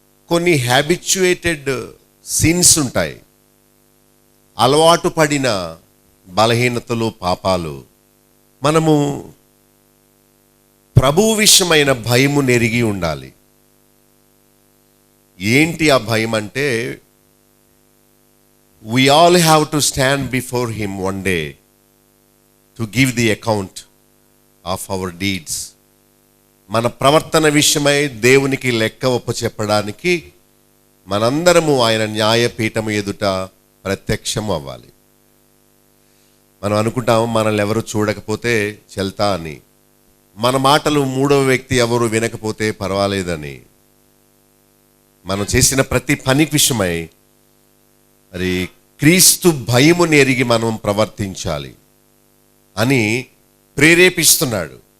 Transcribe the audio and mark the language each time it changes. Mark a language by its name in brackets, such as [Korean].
[Telugu] కొన్ని habituated since ఉంటాయి, అలవాటు పడిన బలహీనతలు, పాపాలు. మనము ప్రభు విషయమైన భయము నెరిగి ఉండాలి. ఏంటి ఆ భయం అంటే [English] we all have to stand before him one day to give the account of our deeds. [Telugu] మన ప్రవర్తన విషయమై దేవునికి లెక్క ఒప్పచెప్పడానికి మనందరము ఆయన న్యాయపీఠము ఎదుట ప్రత్యక్షం అవ్వాలి. మనం అనుకుంటాము మనల్ని ఎవరు చూడకపోతే చెల్తా అని, మన మాటలు మూడవ వ్యక్తి ఎవరు వినకపోతే పర్వాలేదని, మనం చేసిన ప్రతి పని విషయమై మరి క్రీస్తు భయముని ఎరిగి మనం ప్రవర్తించాలి అని ప్రేరేపిస్తున్నాడు.